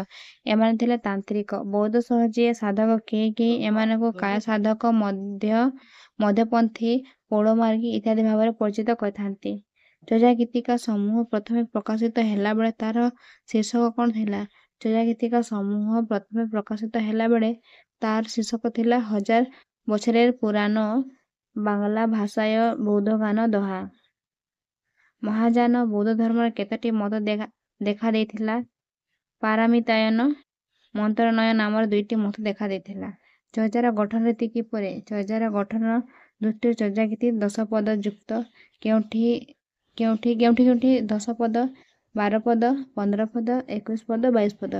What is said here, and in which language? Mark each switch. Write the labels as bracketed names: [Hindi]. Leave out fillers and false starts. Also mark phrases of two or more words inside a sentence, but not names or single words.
[Odia] ଏମାନେ ଥିଲେ ତାନ୍ତ୍ରିକ, ବୌଦ୍ଧ ସହଜିଆ ସାଧକ କେହି କେହି ଏମାନଙ୍କୁ କାୟ ସାଧକ, ମଧ୍ୟପନ୍ଥୀ, ପୌଳମାର୍ଗୀ ଇତ୍ୟାଦି ଭାବରେ ପରିଚିତ କରିଥାନ୍ତି। ଚର୍ଯା ଗୀତିକା ସମୂହ ପ୍ରଥମେ ପ୍ରକାଶିତ ହେଲାବେଳେ ତାର ଶୀର୍ଷକ କ'ଣ ଥିଲା? ଚର୍ଯା ଗୀତିକା ସମୂହ ପ୍ରଥମେ ପ୍ରକାଶିତ ହେଲାବେଳେ ତାର ଶୀର୍ଷକ ଥିଲା [Bangla] 1000 বছরের পুরানো বাংলা ভাষায় বৌদ্ধগান দোহা। [Odia] ମହାଯାନ ବୌଦ୍ଧ ଧର୍ମର କେତୋଟି ମତ ଦେଖା ଦେଇଥିଲା? ପାରମିତାୟନ, ମନ୍ତ୍ରନୟ ନାମର 2ଟି ମତ ଦେଖା ଦେଇଥିଲା। ଚର୍ଯାର ଗଠନ ରୀତି କିପରି? ଚର୍ଯାର ଗଠନ ଦୃଷ୍ଟିରୁ ଚର୍ଯା ଗୀତି 10 ପଦ ଯୁକ୍ତ। କେଉଁଠି କେଉଁଠି 10 ପଦ, 12 ପଦ, 15 ପଦ, 21 ପଦ, 22 ପଦ।